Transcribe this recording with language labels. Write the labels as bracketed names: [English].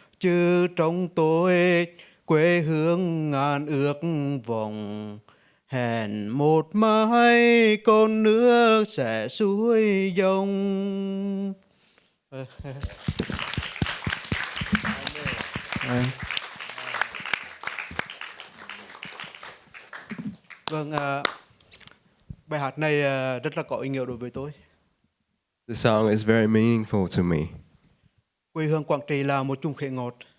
[Vietnamese] Chứ trong tôi quê hương ngàn ước vọng, hẹn một mai con nước sẽ xuôi dòng. Vâng, bài hát này rất là có ý nghĩa đối với tôi. [English] The song is very meaningful to me. [Vietnamese] Quê hương Quảng Trị là một chùm khế ngọt.